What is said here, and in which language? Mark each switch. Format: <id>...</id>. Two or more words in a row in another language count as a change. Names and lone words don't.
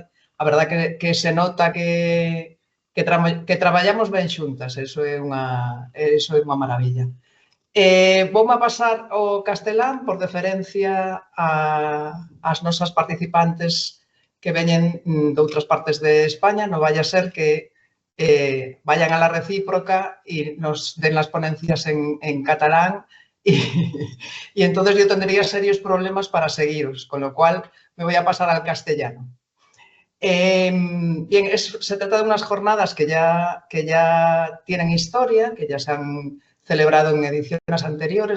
<gl>A verdade que se nota que traballamos ben xuntas, eso é unha maravilla. Voume a pasar ao castelán por deferencia ás nosas participantes que veñen de outras partes de España. Non vai a ser que</gl> <es>vayan a la recíproca e nos den las ponencias en catalán y entonces yo tendría serios problemas para seguiros, con lo cual me voy a pasar al castellano. Bien, se trata de unas jornadas que ya tienen historia, que ya se han celebrado en ediciones anteriores.</es>